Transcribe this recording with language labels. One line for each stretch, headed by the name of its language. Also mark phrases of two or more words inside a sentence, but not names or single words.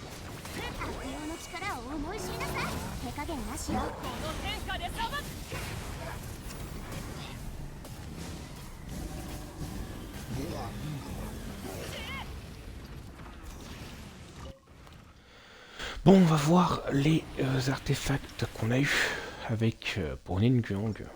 Japanese: 悪用の力を思い知りなさい。手加減なしよ。この天下で裁く。
French: Bon, on va voir les artefacts qu'on a eu avec pour Ningguang.